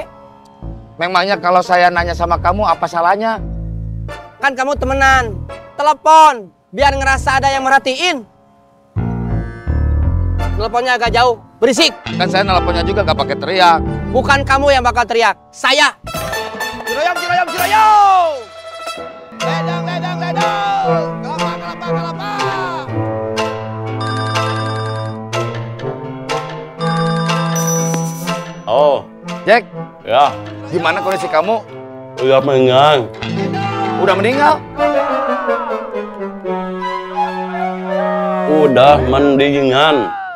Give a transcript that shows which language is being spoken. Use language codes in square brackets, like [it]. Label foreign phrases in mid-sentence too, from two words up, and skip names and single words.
[id] Memangnya kalau saya nanya sama kamu apa salahnya? Kan kamu temenan. Telepon, biar ngerasa ada yang merhatiin. Teleponnya agak jauh, berisik. Kan saya nelponnya juga gak pakai teriak. Bukan kamu yang bakal teriak, saya. Ciroyom, ciroyom, ciroyom. Ledang, ledang, ledang. Kelapa, kelapa, kelapa. Oh, Jack, ya, gimana kondisi kamu? udah meninggal. Udah meninggal? Udah mendingan.